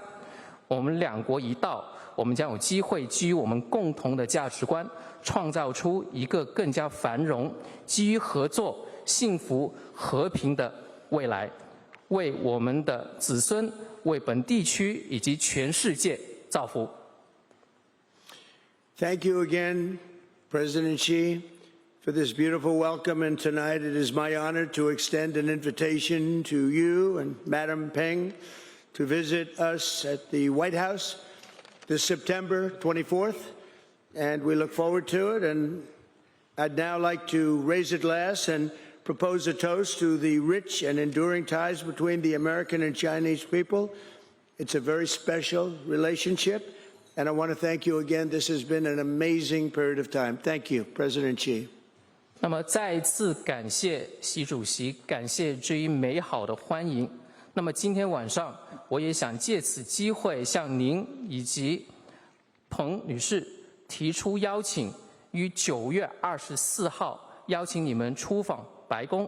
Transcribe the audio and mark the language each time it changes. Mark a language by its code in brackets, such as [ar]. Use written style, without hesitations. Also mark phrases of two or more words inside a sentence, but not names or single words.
[zh] 我們兩國一道，我們將有機會基於我們共同的價值觀，創造出一個更加繁榮、基於合作、幸福、和平的未來，為我們的子孫、為本地區以及全世界造福。 [en] Thank you again, President Xi, for this beautiful welcome. And tonight it is my honor to extend an invitation to you and Madam Peng to visit us at the White House this September 24th, and we look forward to it. And I'd now like to raise a glass and propose a toast to the rich and enduring ties between the American and Chinese people. It's a very special relationship, and I want to thank you again. This has been an amazing period of time. Thank you, President Xi. [zh] 那麼再一次感謝習主席，感謝這一美好的歡迎。那麼今天晚上，我也想借此機會向您以及彭女士提出邀請，於9月24號邀請你們出訪白宮。